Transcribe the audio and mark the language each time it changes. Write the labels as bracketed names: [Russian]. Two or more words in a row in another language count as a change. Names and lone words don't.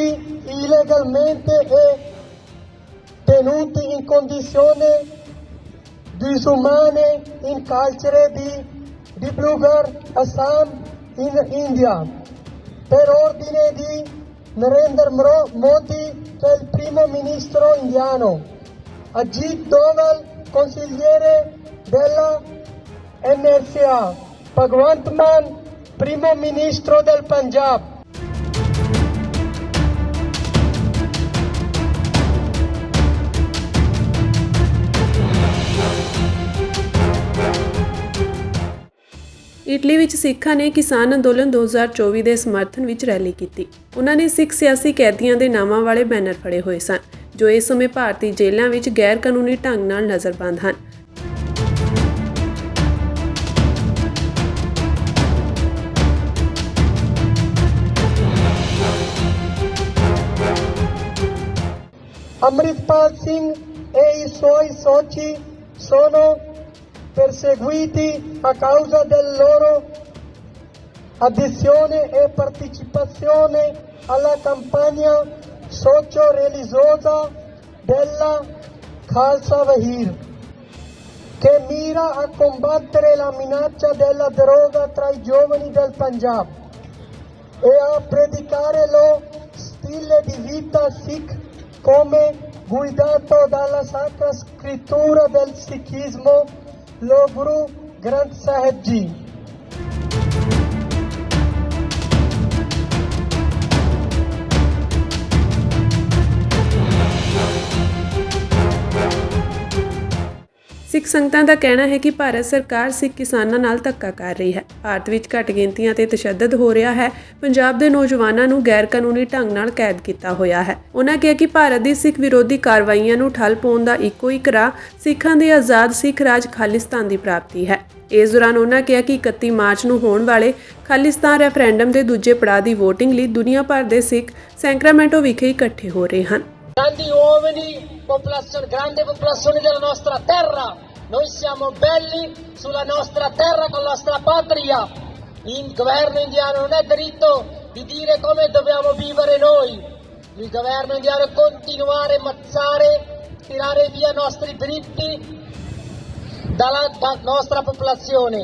[Italian] illegalmente e tenuti in condizioni disumane in carcere di Dibrugarh, Assam, in India, per ordine di Narendra Modi, che è il primo ministro indiano, Ajit Doval, consigliere della NSA, Bhagwant Mann, primo ministro del Punjab. [Punjabi] ਇਟਲੀ ਵਿੱਚ ਸਿੱਖਾਂ ਨੇ ਕਿਸਾਨ ਅੰਦੋਲਨ 2024 ਦੇ ਸਮਰਥਨ ਵਿੱਚ ਰੈਲੀ ਕੀਤੀ। ਉਹਨਾਂ ਨੇ ਸਿੱਖ ਸਿਆਸੀ ਕੈਦੀਆਂ ਦੇ ਨਾਮਾਂ ਵਾਲੇ ਬੈਨਰ ਫੜੇ ਹੋਏ ਸਨ, ਜੋ ਇਸ ਸਮੇਂ ਭਾਰਤੀ ਜੇਲ੍ਹਾਂ ਵਿੱਚ ਗੈਰ ਕਾਨੂੰਨੀ ਢੰਗ ਨਾਲ ਨਜ਼ਰਬੰਦ ਹਨ। [Italian] Amritpal Singh e i suoi soci sono perseguiti a causa della loro adesione e partecipazione alla campagna socio-religiosa della Khalsa Wahir, che mira a combattere la minaccia della droga tra i giovani del Punjab e a predicare lo stile di vita Sikh come guidato dalla Sacra Scrittura del Sikhismo, lo Guru Granth Sahib Ji। [Punjabi] ਸਿੱਖ ਸੰਗਤਾਂ ਦਾ ਕਹਿਣਾ ਹੈ ਕਿ ਭਾਰਤ ਸਰਕਾਰ ਸਿੱਖ ਕਿਸਾਨਾਂ ਨਾਲ ਧੱਕਾ ਕਰ ਰਹੀ ਹੈ। ਭਾਰਤ ਵਿੱਚ ਘੱਟ ਗਿਣਤੀਆਂ ਤੇ ਤਸ਼ੱਦਦ ਹੋ ਰਿਹਾ ਹੈ। ਪੰਜਾਬ ਦੇ ਨੌਜਵਾਨਾਂ ਨੂੰ ਗੈਰ ਕਾਨੂੰਨੀ ਢੰਗ ਨਾਲ ਕੈਦ ਕੀਤਾ ਹੋਇਆ ਹੈ। ਉਹਨਾਂ ਕਿਹਾ ਕਿ ਭਾਰਤ ਦੀ ਸਿੱਖ ਵਿਰੋਧੀ ਕਾਰਵਾਈਆਂ ਨੂੰ ਠੱਲ ਪਾਉਣ ਦਾ ਇੱਕੋ ਇੱਕ ਰਾਹ ਸਿੱਖਾਂ ਦੇ ਆਜ਼ਾਦ ਸਿੱਖ ਰਾਜ ਖਾਲਿਸਤਾਨ ਦੀ ਪ੍ਰਾਪਤੀ ਹੈ। ਇਸ ਦੌਰਾਨ ਉਹਨਾਂ ਕਿਹਾ ਕਿ 31 ਮਾਰਚ ਨੂੰ ਹੋਣ ਵਾਲੇ ਖਾਲਿਸਤਾਨ ਰੈਫਰੈਂਡਮ ਦੇ ਦੂਜੇ ਪੜਾਅ ਦੀ ਵੋਟਿੰਗ ਲਈ ਦੁਨੀਆ ਭਰ ਦੇ ਸਿੱਖ ਸੈਂਕਰਾਮੈਂਟੋ ਵਿਖੇ ਇਕੱਠੇ ਹੋ ਰਹੇ ਹਨ। [Italian] Grandi uomini, grande popolazione della nostra terra, noi siamo belli sulla nostra terra con la nostra patria. Il governo indiano non ha diritto di dire come dobbiamo vivere noi. Il governo indiano continuare a ammazzare, tirare via i nostri diritti dalla nostra popolazione.